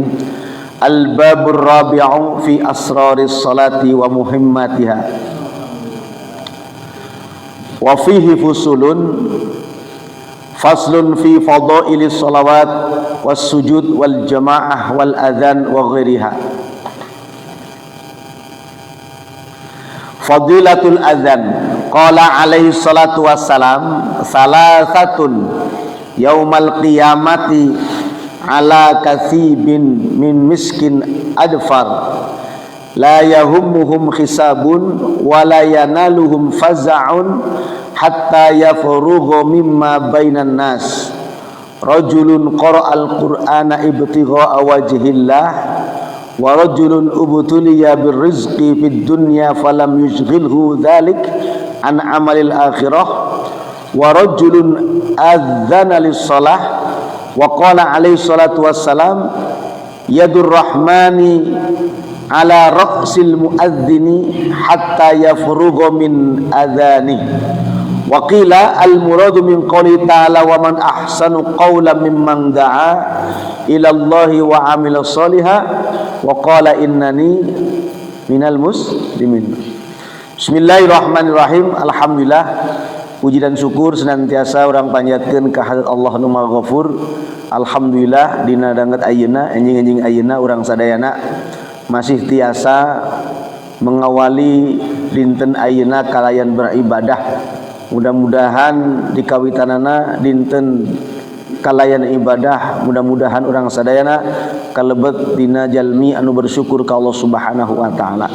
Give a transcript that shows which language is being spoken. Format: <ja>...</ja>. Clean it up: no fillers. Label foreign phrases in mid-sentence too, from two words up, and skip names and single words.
<ar>الباب الرابع في أسرار الصلاة ومهماتها وفيه فصل في فضائل الصلوات والسجود والجماعة والأذان وغيرها. فضيلة الأذان. قال عليه الصلاة والسلام ثلاثة يوم القيامة على كثيب من مسك أذفر لا يهمهم حساب ولا ينالهم فزع حتى يفرغ مما بين الناس. رجل قرأ القرآن ابتغاء وجه الله ورجل ابتلي بالرزق في الدنيا فلم يشغله ذلك عن عمل الآخرة ورجل أذن للصلاة وقال عليه الصلاة والسلام يد الرحمن على رأس المؤذن حتى يفرغ من أذانه. وقيل المراد من قوله تعالى ومن أحسن قولا ممن دعا إلى الله وعمل صالحا وقال إنني من المسلمين. بسم الله الرحمن الرحيم.</ar> <su>Alhamdulillah,</su> <id>puji dan syukur senantiasa</id> <su>urang panjatkeun ka hadrat Allah nu Maha Ghafur. Alhamdulillah dina danget ayeuna enjing-enjing ayeuna urang sadayana masih tiasa mengawali dinten ayeuna kalayan beribadah. Mudah-mudahan di kawitanana dinten kalayan ibadah, mudah-mudahan orang sadayana kalebet dina jalmi anu bersyukur ka Allah</su> <ar>سبحانه وتعالى.</ar>